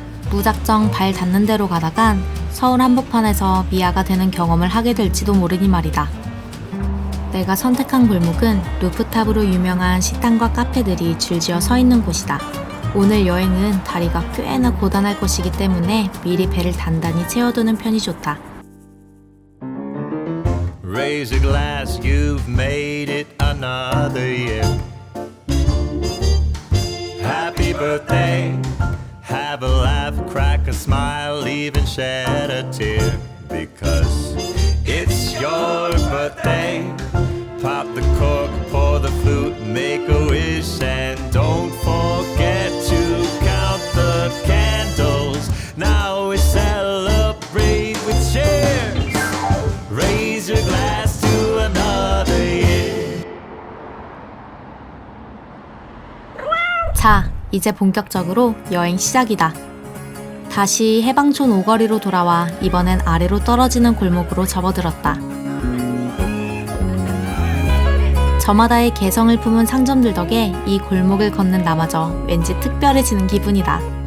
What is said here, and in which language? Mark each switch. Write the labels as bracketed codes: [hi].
[ko] 무작정 발 닿는 대로 가다간 서울 한복판에서 미아가 되는 경험을 하게 될지도 모르니 말이다. 내가 선택한 골목은 루프탑으로 유명한 식당과 카페들이 줄지어 서 있는 곳이다. 오늘 여행은 다리가 꽤나 고단할 것이기 때문에 미리 배를 단단히 채워두는 편이 좋다. [en] Raise a glass, you've made it another year. Happy birthday, have a laugh, crack a smile, even shed a tear. Because it's your birthday. Pop the cork, pour the flute, make a wish, and don't forget to count the candles. Now we celebrate with cheers. Raise your glass to another year. [ko] 자, 이제 본격적으로 여행 시작이다. 다시 해방촌 오거리로 돌아와 이번엔 아래로 떨어지는 골목으로 접어들었다. 저마다의 개성을 품은 상점들 덕에 이 골목을 걷는 나마저 왠지 특별해지는 기분이다.